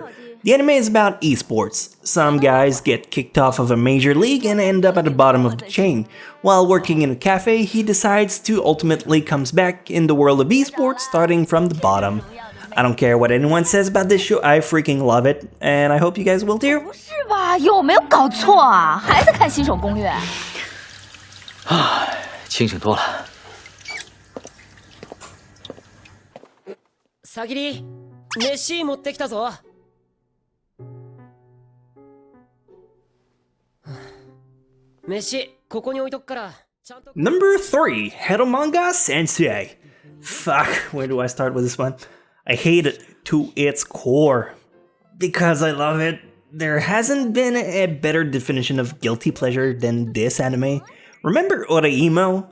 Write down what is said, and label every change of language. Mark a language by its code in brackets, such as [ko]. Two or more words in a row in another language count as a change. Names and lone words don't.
[en] The anime is about esports. Some guys get kicked off of a major league and end up at the bottom of the chain. While working in a cafe, he decides to ultimately comes back in the world of esports starting from the bottom. I don't care what anyone says about this show, I freaking love it, and I hope you guys will too. [zh] 不是吧？有没有搞错啊？还在看新手攻略？啊，清醒多了。 [ja] さぎり、飯持ってきたぞ。飯ここに置いとくから [en] Number 3, Manga Sensei. Fuck, where do I start with this one? I hate it to its core. Because I love it, there hasn't been a better definition of guilty pleasure than this anime. Remember Oreimo?